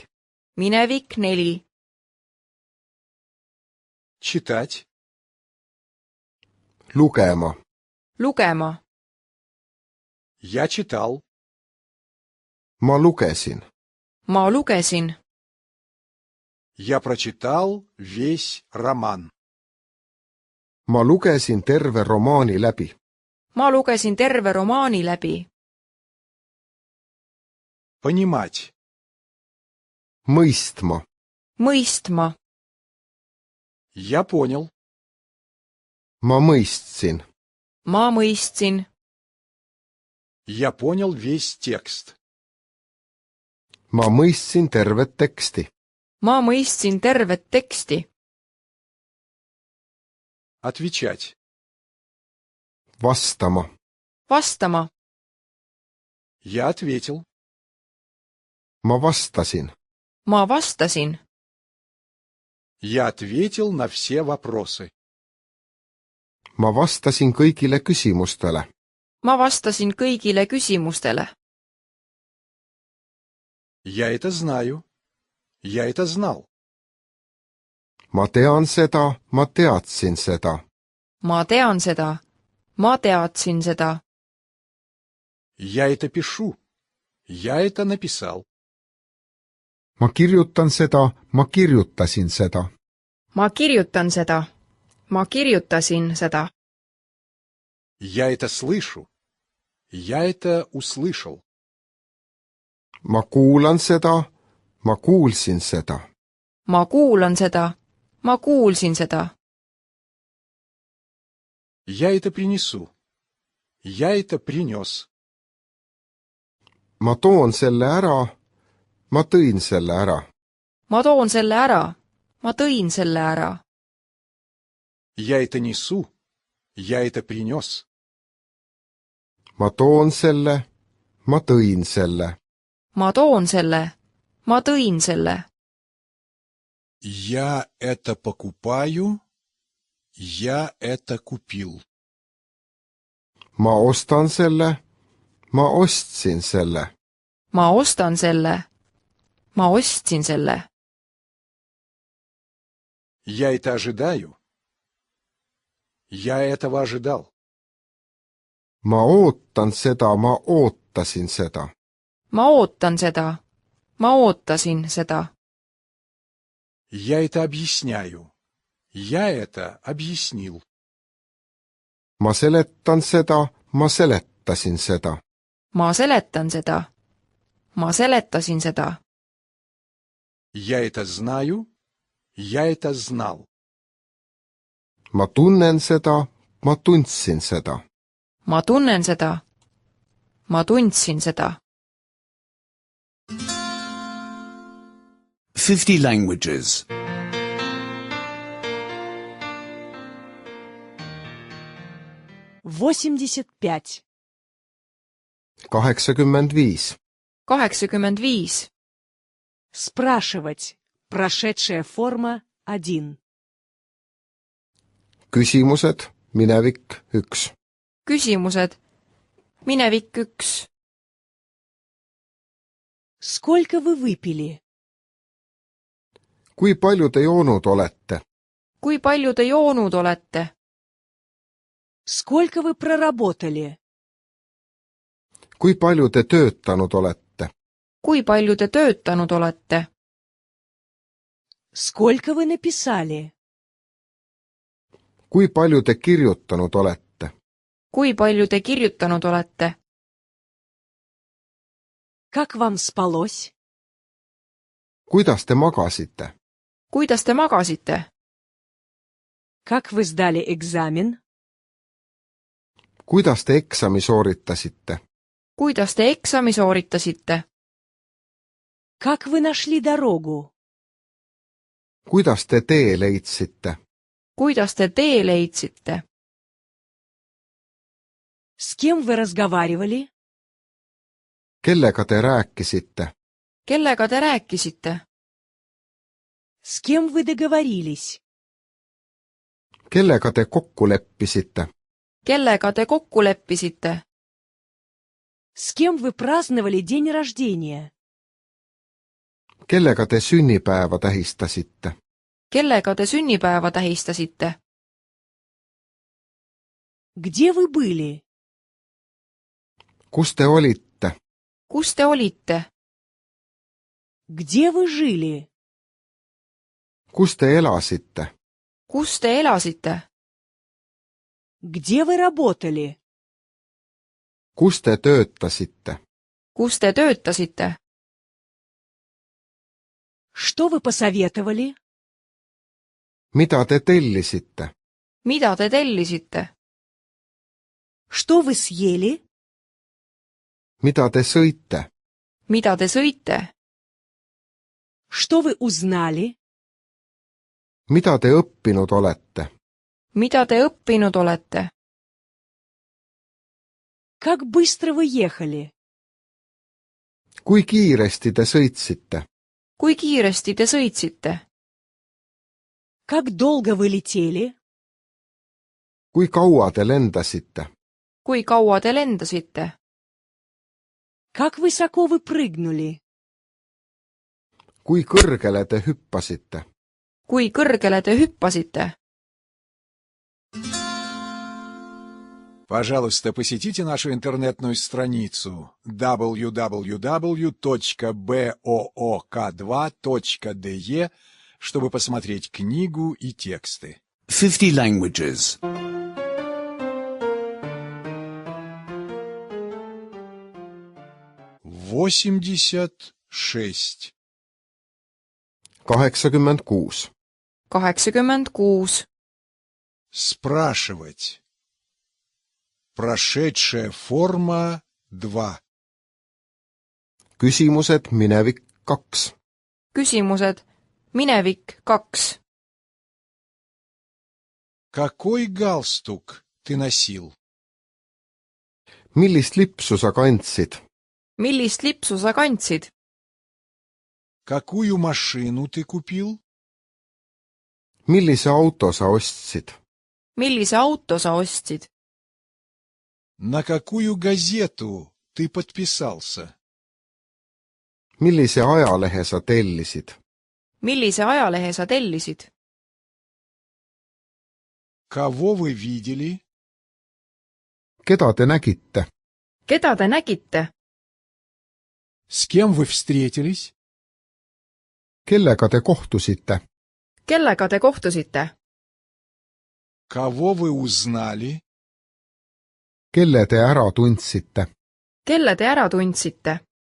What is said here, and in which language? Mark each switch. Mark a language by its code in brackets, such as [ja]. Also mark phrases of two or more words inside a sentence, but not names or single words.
[et] minevik 4, [ru] Читать. [et] lugema, lugema, [ru] Я читал. [et] ma lugesin, ma lugesin, [ru] Я прочитал весь роман. [et] ma lugesin terve romaani läbi, ma lugesin terve romaani läbi. [ru] Понимать. [et] mõistma, mõistma, [ru] Я понял. [et] ma mõistsin, ma mõistsin, [ru] Я понял весь текст. [et] ma mõistsin tervet teksti, ma mõistsin tervet teksti. [ru] Отвечать. [et] vastama, vastama, [ru] Я ответил. [et] ma vastasin, ma vastasin, [ru] Я ответил на все вопросы. [et] ma vastasin kõigile küsimustele, ma vastasin kõigile küsimustele. [ru] Я это знаю. Я это знал. [et] ma tean seda, ma teadsin seda, ma tean seda, ma teadsin seda. [ru] Я это пишу. Я это написал. [et] ma kirjutan seda, ma kirjutasin seda, ma kirjutan seda, ma kirjutasin seda. [ru] Я это слышу. Я это услышал. [et] ma kuulan seda, ma kuulsin seda, ma kuulan seda, ma kuulsin seda. [ru] Я это принесу. Я это принес. [et] ma toon selle ära, ma tõin selle ära, ma toon selle ära, ma tõin selle ära. [ru] Я это несу. Я это принес. [et] ma toon selle, ma tõin selle, ma toon selle, ma tõin selle. [ru] Я это покупаю. Я это купил. [et] ma ostan selle, ma ostsin selle, ma ostan selle, ma ostsin selle. [ru] Я это ожидаю. Я этого ожидал. [et] ma ootan seda, ma ootasin seda, ma ootan seda, ma ootasin seda. [ru] Я это объясняю. Я это объяснил. [et] ma seletan seda, ma seletasin seda, ma seletan seda, ma seletasin seda. [ru] Я это знаю. Я это знал. [et] ma tunnen seda, ma tundsin seda, ma tunnen seda, ma tundsin seda. [en] 50 languages. 85. 85, 85. [ru] Спрашивать. Прошедшая форма 1. [et] küsimused, minevik 1, küsimused. minevik 1. [ru] Сколько вы выпили? [et] kui palju te joonud olete, kui palju te joonud olete? [ru] Сколько вы проработали? [et] kui palju te töötanud olete? kui palju te töötanud olete? [ru] Сколько вы написали? [et] kui palju te kirjutanud olete? kui palju te kirjutanud olete? [ru] Как вам спалось? [et] kuidas te magasite? kuidas te magasite? [ru] Как вы сдали экзамен? [et] kuidas te eksami sooritasite? kuidas te eksami sooritasite? [ru] Как вы нашли дорогу? [et] kuidas te tee leidsite? kuidas te tee leidsite? [ru] С кем вы разговаривали? [et] kellega te rääkisite? kellega te rääkisite? [ru] С кем вы договорились? [et] kellega te kokku leppisite? kellega te kokku leppisite? [ru] С кем вы праздновали день рождения? [et] kellega te sünnipäeva tähistasite? kellega te sünnipäeva tähistasite? [ru] Где вы были? [et] kus te olite? kus te olite? [ru] Где вы жили? [et] kus te elasite? kus te elasite? [ru] Где вы работали? [et] kus te töötasite? kus te töötasite? [ru] Что вы посоветовали? [et] mida te tellisite? mida te tellisite? [ru] Что вы съели? [et] mida te sõite? mida te sõite? [ru] Что вы узнали? [et] mida te õppinud olete? mida te õppinud olete? [ru] Как быстро вы ехали? [et] kui kiiresti te sõitsite? kui kiiresti te sõitsite? [ru] Как долго вы летели? [et] kui kaua te lendasite? kui kaua te lendasite? [ru] Как высоко вы прыгнули? [et] kui kõrgele te hüppasite? kui kõrgele te hüppasite? [ru] Пожалуйста, посетите нашу интернетную страницу www.book2.de, чтобы посмотреть книгу и тексты. [en] 50 languages. 86. 86. 86. [ru] Спрашивать. Прошедшая форма 2. [et] küsimused minevik 2. küsimused minevik 2. [ru] Какой галстук ты носил? [et] millist lipsu sa kandsid? millist lipsu sa kandsid? [ru] Какую машину ты купил? [et] millise auto sa ostsid? millise auto sa ostsid? [ru] На какую газету ты подписался? [et] millise ajalehe sa tellisid? millise ajalehe sa tellisid? [ru] Кого вы видели? [et] keda te nägite? keda te nägite? [ru] С кем вы встретились? [et] kellega te kohtusite? kellega te kohtusite? [ru] Кого вы узнали? [et] kelle te ära tundsite? kelle te ära tundsite?